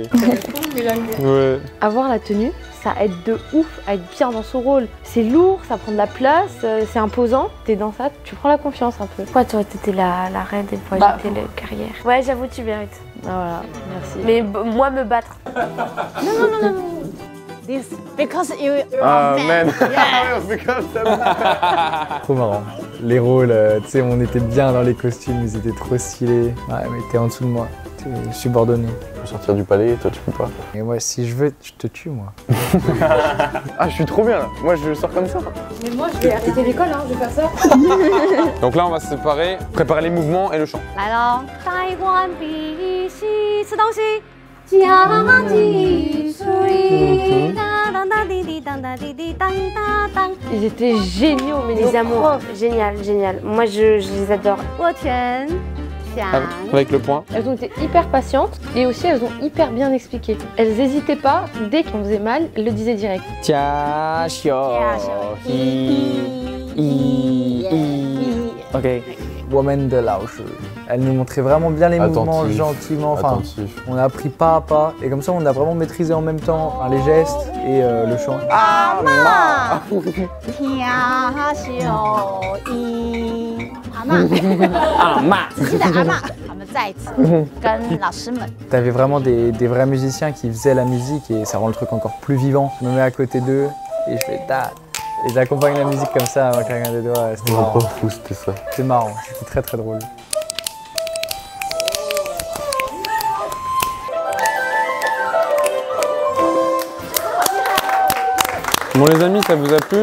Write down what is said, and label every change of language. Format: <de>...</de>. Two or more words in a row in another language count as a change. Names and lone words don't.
<fr>Ouais. Avoir la tenue, ça aide de ouf à être bien dans son rôle. C'est lourd, ça prend de la place, c'est imposant. T'es dans ça, tu prends la confiance un peu. Pourquoi toi, t'étais la reine et moi, Bah, j'étais le carrière? Ouais, j'avoue, tu mérites. Ah, voilà, merci. Mais moi, me battre.</fr> <en>This because you Ah, are man. Yeah.</en> <fr>C'est comme ça. Trop marrant. Les rôles, tu sais, on était bien dans les costumes, ils étaient trop stylés. Ouais, mais t'es en dessous de moi. T'es subordonné. Je peux sortir du palais, toi tu peux pas. Et moi, si je veux, je te tue, moi. Ah, je suis trop bien là. Moi je sors comme ça. Mais moi, je vais arrêter l'école, hein, je vais faire ça. Donc là, on va se séparer, préparer les mouvements et le chant.</fr> <zh>来喽！台湾必须吃东西，家己水，当当当滴滴当当滴滴当当当。</zh> <fr>Ils étaient géniaux, mais Les nos amours, profs, génial, génial. Moi, je les adore.</fr> <zh>我全想。</zh> <fr>Avec le point. elles ont été hyper patientes et aussi elles ont hyper bien expliqué. Elles n'hésitaient pas, dès qu'on faisait mal, elles le disaient direct. Ok. Woman de Laoshi. Elle nous montrait vraiment bien les mouvements Attentif. gentiment. Enfin, Attentif. on a appris pas à pas et comme ça, on a vraiment maîtrisé en même temps les gestes et le chant.</fr> <zh>阿妈，听小一，阿妈，阿妈。记得阿妈。我们再一次跟老师们。</zh> <fr>T'avais vraiment des vrais musiciens qui faisaient la musique et ça rend le truc encore plus vivant. Je me mets à côté d'eux et je fais ta. Et j'accompagne la musique comme ça en claquant des doigts. C'était Oh, marrant. pas fou, c'était ça. C'était marrant, c'était très très drôle. Bon les amis, ça vous a plu?</fr>